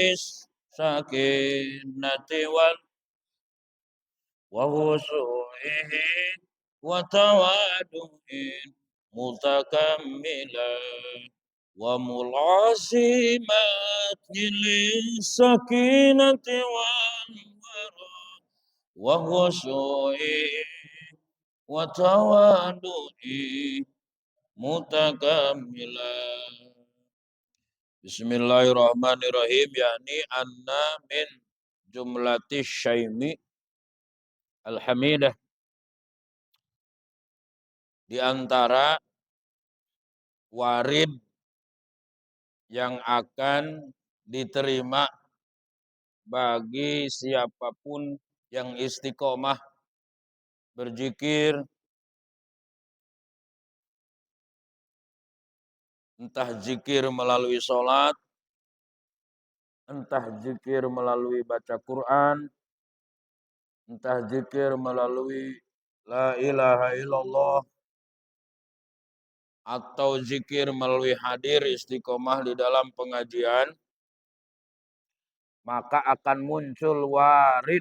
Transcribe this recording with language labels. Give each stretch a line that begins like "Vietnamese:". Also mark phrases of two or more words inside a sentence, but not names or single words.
Arabic: لسكينة وخشوعه وتواضع متكاملا وملازمة سكينة والورع وخشوعه وتواضع متكاملا.
Indonesian: Bismillahirrahmanirrahim, yakni
Arabic: أن من جملة شيم الحميدة,
Indonesian: di antara warid yang akan diterima bagi siapapun yang istiqomah berzikir, entah zikir melalui sholat, entah zikir melalui baca Quran, entah zikir melalui
Arabic: لا إله إلا الله,
Indonesian: atau zikir melalui hadir istiqomah di dalam pengajian, maka akan muncul warid.